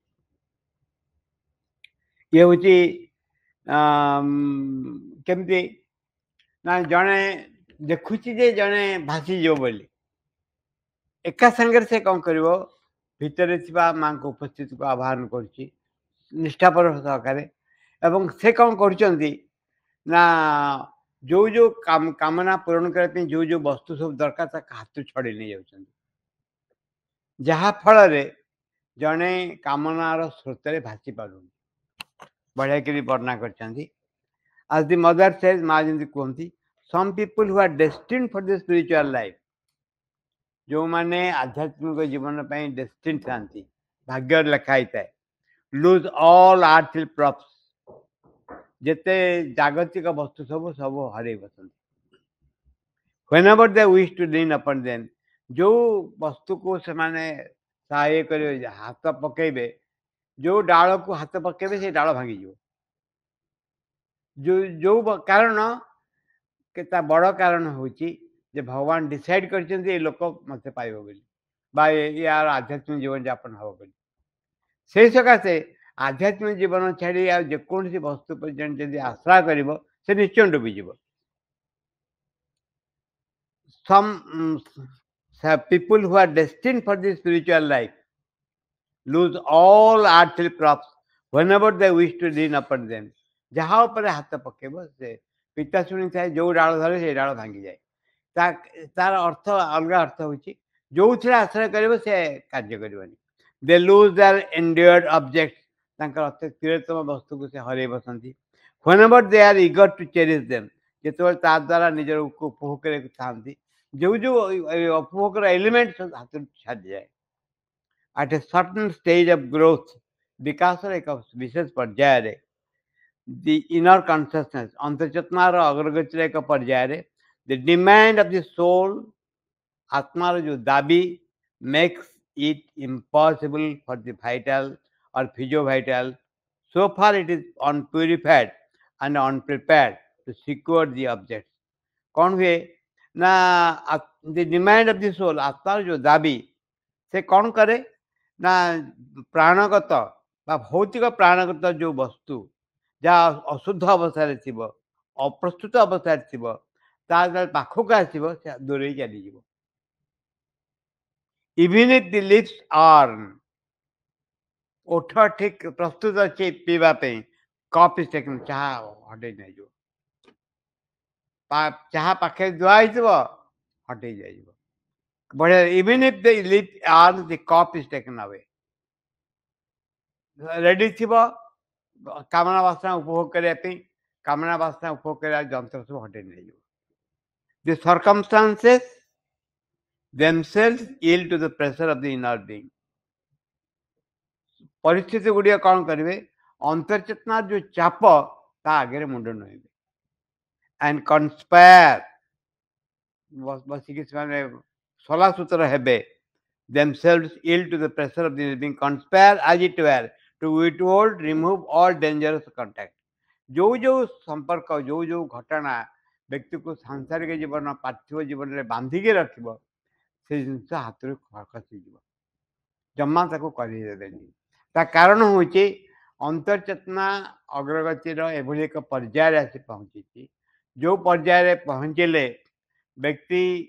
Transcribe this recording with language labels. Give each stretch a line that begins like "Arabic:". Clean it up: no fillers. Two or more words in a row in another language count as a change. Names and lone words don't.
Odia: ଇଏ ହେଉଛି କେମିତି ନା, ଜଣେ ଦେଖୁଛି ଯେ ଜଣେ ଭାସିଯିବ ବୋଲି ଏକା ସାଙ୍ଗରେ ସେ କଣ କରିବ ଭିତରେ ଥିବା ମାଙ୍କ ଉପସ୍ଥିତିକୁ ଆହ୍ୱାନ କରୁଛି ନିଷ୍ଠାପର ସହକାରେ ଏବଂ ସେ କଣ କରୁଛନ୍ତି ନା ଯୋଉ କାମନା ପୂରଣ କରିବା ପାଇଁ ଯୋଉ ବସ୍ତୁ ସବୁ ଦରକାର ତାକୁ ହାତରୁ ଛଡେଇ ନେଇଯାଉଛନ୍ତି ଯାହା ଫଳରେ ଜଣେ କାମନାର ସ୍ରୋତରେ ଭାସି ପାରୁନି ବଢିଆକିରି ବର୍ଣ୍ଣନା କରିଛନ୍ତି
English: as the mother says
Odia: ମା ଯେମିତି କୁହନ୍ତି
English: some people who are destined for the spiritual life
Odia: ଯେଉଁମାନେ ଆଧ୍ୟାତ୍ମିକ ଜୀବନ ପାଇଁ ଡେଷ୍ଟିନ୍ ଥାନ୍ତି ଭାଗ୍ୟରେ ଲେଖା ହେଇଥାଏ
English: lose all earthly props
Odia: ଯେତେ ଜାଗତିକ ବସ୍ତୁ ସବୁ ସବୁ ହରେଇ ବସନ୍ତି
English: whenever they wish to lean upon them
Odia: ଯୋଉ ବସ୍ତୁକୁ ସେମାନେ ସହାୟ କରିବେ ହାତ ପକେଇବେ ଯୋଉ ଡାଳକୁ ହାତ ପକେଇବେ ସେ ଡାଳ ଭାଙ୍ଗିଯିବ ଯୋଉ କାରଣ ତା ବଡ଼ କାରଣ ହେଉଛି ଯେ ଭଗବାନ ଡିସାଇଡ୍ କରିଛନ୍ତି ଏ ଲୋକ ମୋତେ ପାଇବ ବୋଲି ବା ୟାର ଆଧ୍ୟାତ୍ମିକ ଜୀବନ ଯାପନ ହେବ ବୋଲି ସେଇ ସକାଶେ ଆଧ୍ୟାତ୍ମିକ ଜୀବନ ଛାଡ଼ି ଆଉ ଯେକୌଣସି ବସ୍ତୁ ପର୍ଯ୍ୟନ୍ତ ଯଦି ଆଶ୍ରା କରିବ ସେ ନିଶ୍ଚୟ ଡୁବିଯିବ
English: some people who are destined for the spiritual life lose all earthly props whenever they wish to lean upon
Odia: them ଯାହା ଉପରେ ହାତ ପକେଇବ ସେ ପିତା ଶୁଣିଥାଏ ଯୋଉ ଡାଳ ଧରେ ସେଇ ଡାଳ ଭାଙ୍ଗିଯାଏ ତାର ଅର୍ଥ ଅଲଗା ଅର୍ଥ ହେଉଛି ଯୋଉଥିରେ ଆଶ୍ରୟ କରିବ ସେ କାର୍ଯ୍ୟ କରିବନି
English: they lose their endeared objects
Odia: ତାଙ୍କର ଅତି ପ୍ରିୟତମ ବସ୍ତୁକୁ ସେ ହରେଇ ବସନ୍ତି
English: whenever they are eager to cherish them
Odia: ଯେତେବେଳେ ତା ଦ୍ୱାରା ନିଜର ଉପଭୋଗ କରିବାକୁ ଥାନ୍ତି ଯୋଉ ଉପଭୋଗର ଏଲିମେଣ୍ଟ ହାତରୁ ଛାଡ଼ିଯାଏ
English: at a certain stage of growth
Odia: ବିକାଶର ଏକ ବିଶେଷ ପର୍ଯ୍ୟାୟରେ
English: the inner consciousness
Odia: ଅନ୍ତର୍ଚେତନାର ଅଗ୍ରଗତିର ଏକ ପର୍ଯ୍ୟାୟରେ
English: the demand of the soul
Odia: ଆତ୍ମାର ଯୋଉ ଦାବି makes
English: it impossible for the vital or physiovital so far it is unpurified and unprepared to secure the objects
Odia: କଣ ହୁଏ ନା
English: the demand of the soul
Odia: ଆତ୍ମାର ଯୋଉ ଦାବି ସେ କଣ କରେ ନା ପ୍ରାଣଗତ ବା ଭୌତିକ ପ୍ରାଣଗତ ଯୋଉ ବସ୍ତୁ ଯାହା ଅଶୁଦ୍ଧ ଅବସ୍ଥାରେ ଥିବ ଅପ୍ରସ୍ତୁତ ଅବସ୍ଥାରେ ଥିବ ତା ପାଖକୁ ଆସିବ ସେ ଦୂରେଇ ଚାଲିଯିବ
English: even if the lips are
Odia: ଓଠ ଠିକ ପ୍ରସ୍ତୁତ ଅଛି ପିଇବା ପାଇଁ
English: cup is taken
Odia: ଚାହା ହଟେଇ ନେଇଯିବ ଚାହା ପାଖରେ ଧୁଆ ହେଇଥିବ ହଟେଇ ଯାଇଯିବ ବଢିଆ
English: even if the lips are the cup is taken away
Odia: ରେଡି ଥିବ କାମନା ବାସନା ଉପଭୋଗ କରିବା ପାଇଁ କାମନା ବାସନା ଉପଭୋଗ କରିବା ଯନ୍ତ୍ର ସବୁ ହଟେଇ ନେଇଯିବ
English: the circumstances themselves yield to the pressure of the inner being
Odia: ପରିସ୍ଥିତି ଗୁଡ଼ିକ କଣ କରିବେ ଅନ୍ତର୍ଚେତନା ଯୋଉ ଚାପ ତା ଆଗରେ ମୁଣ୍ଡ ନୁହେଁବେ
English: and conspire
Odia: ବସିକି ସେମାନେ ସଲାସୁତର ହେବେ
English: themselves yield to the pressure of the being conspire as it were to withhold remove all dangerous contact
Odia: ଯୋଉ ସମ୍ପର୍କ ଯୋଉ ଘଟଣା ବ୍ୟକ୍ତିକୁ ସାଂସାରିକ ଜୀବନ ପାର୍ଥିବ ଜୀବନରେ ବାନ୍ଧିକି ରଖିବ ସେ ଜିନିଷ ହାତରୁ ଖସିଯିବ ଜମା ତାକୁ କରିଦେବେନି ତା କାରଣ ହେଉଛି ଅନ୍ତର୍ଚେତନା ଅଗ୍ରଗତିର ଏଭଳି ଏକ ପର୍ଯ୍ୟାୟରେ ଆସି ପହଞ୍ଚିଛି ଯୋଉ ପର୍ଯ୍ୟାୟରେ ପହଞ୍ଚିଲେ ବ୍ୟକ୍ତି